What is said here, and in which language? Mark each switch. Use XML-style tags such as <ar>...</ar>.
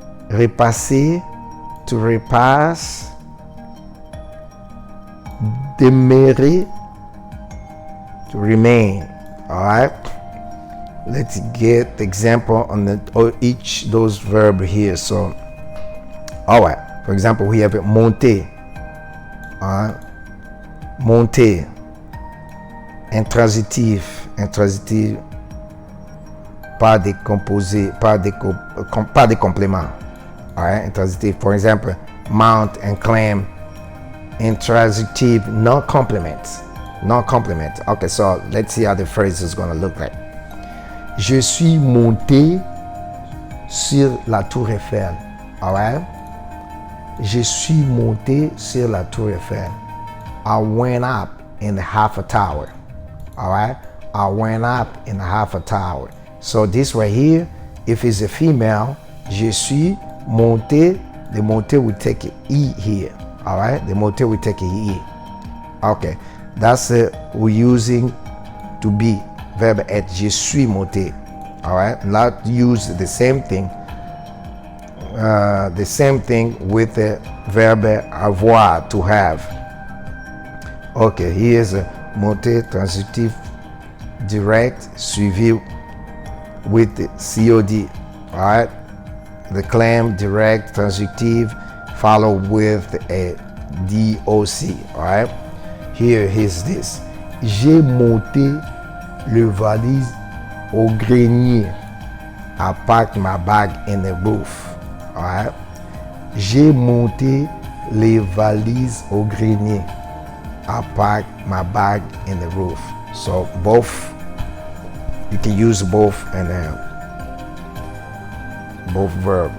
<en>repasser, to repass, demeurer, to remain. All right, let's get the example on each those verb here. So, all right, for example, we have monter. All right, monter.</en> <fr>Intransitif, pas des composés, pas des compléments.</fr> <en>All right, intransitif. For example, mount and climb. Intransitive, no complement. No complement. Okay, so let's see how the phrase is going to look like.</en> <fr>Je suis monté sur la tour Eiffel.</fr> <en>All right.</en> <fr>Je suis monté sur la tour Eiffel.</fr> <en>I went up in the half a tower. All right. I went up in the half a tower. So this right here, if it's a female,</en> <fr>je suis monté,</fr> <en>the monté will take an E here. All right. The monté will take an E. Okay. That's it. We're using to be verb être.</en> <fr>Je suis monté.</fr> <en>All right. Not use the same thing. The same thing with the verb avoir, to have. Okay. Here's a monter</en> <fr>transitif direct suivi</fr> <en>with the COD. All right. The claim direct transitive followed with a DOC. All right. Here is this.</en> <fr>J'ai monté le valise au grenier.</fr> <en>I packed my bag in the roof. All right.</en> <fr>J'ai monté les valises au grenier.</fr> <en>I packed my bag in the roof. So both, you can use both and both verb.</en>